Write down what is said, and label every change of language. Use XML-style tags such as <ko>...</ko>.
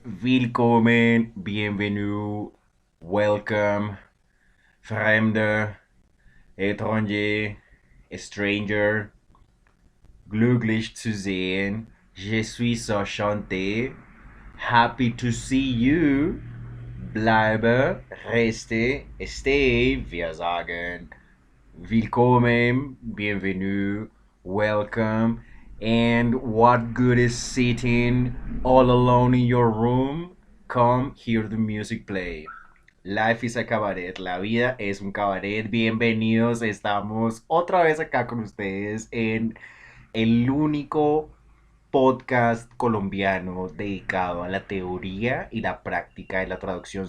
<de>Willkommen,</de> <fr>bienvenue,</fr> <en>welcome,</en> <de>Fremde,</de> <fr>étranger,</fr> <en>stranger,</en> <de>glücklich zu sehen.</de> <fr>Je suis enchanté.</fr> <en>Happy to see you.</en> <de>Bleibe,</de> <fr>reste,</fr> <en>stay.</en> <de>Wir sagen willkommen,</de> <fr>bienvenue,</fr> <en>welcome. And what good is sitting all alone in your room? Come hear the music play. Life is a cabaret,</en> <es>la vida es un cabaret. Bienvenidos, estamos otra vez acá con ustedes en el único podcast colombiano dedicado a la teoría y la práctica de la traducción.</es>